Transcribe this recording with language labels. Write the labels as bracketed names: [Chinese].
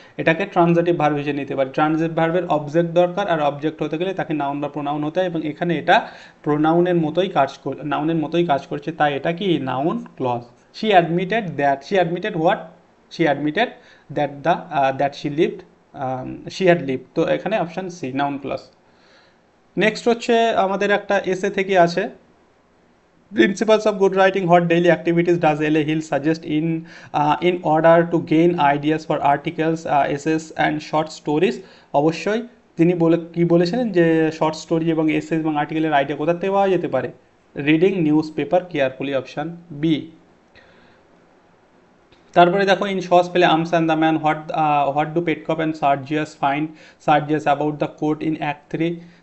[Bangla] এটাকে transitive verb হিসেবে নিতে পারি। ট্রানজিটিভ ভার্বের অবজেক্ট দরকার, আর অবজেক্ট হতে গেলে তাকে নাউন বা প্রোনাউন হতে হয়, এবং এখানে এটা প্রোনাউনের মতোই নাউনের মতোই কাজ করছে, তাই এটা কি noun clause. [English] she admitted that, she admitted what? she admitted that she had lived, [Bangla] তো এখানে option C noun clause. Next হচ্ছে আমাদের একটা এসে থেকে আছে, [English] Principles of good writing, what daily activities does L.A. Hill suggest in order to gain ideas for articles, essays and short stories? [Bangla] অবশ্যই তিনি কি বলেছিলেন যে শর্ট স্টোরি এবং এসে এবং আর্টিকেলের আইডিয়া কোথা থেকে পাওয়া যেতে পারে? [English] Reading newspaper carefully, option B. [Bangla] তারপরে দেখো [English] In short স্পেলে arms and the man, what do Petkoff and Sergius find Sergius about the court in act 3?